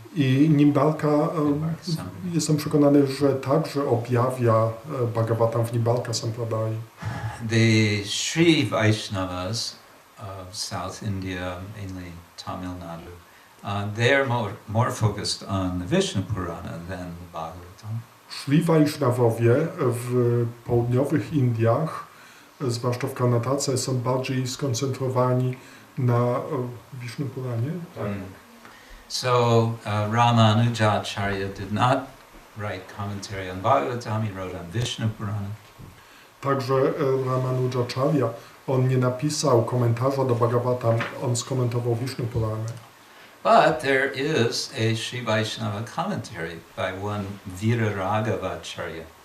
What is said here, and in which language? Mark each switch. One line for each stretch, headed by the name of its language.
Polish: I Nimbalka, jestem przekonany, że także objawia Bhagavatam w Nimbalka Sampradai.
English: The Sri Vaishnavas of South India, mainly Tamil Nadu, they're more focused on the Vishnu Purana than the Bhagavatam.
Polish: Szli Wajsznawowie w południowych Indiach, zwłaszcza w Karnatace, są bardziej skoncentrowani na Vishnu Puranie.
English: So Ramanujacharya did not write commentary on Bhagavatam, he wrote on Vishnu Purana.
Polish: Także Ramanujacharya, on nie napisał komentarza do Bhagavatam, on skomentował Vishnu Purana.
English: But there is a Sri Vaishnava commentary by one Viraragavacharya.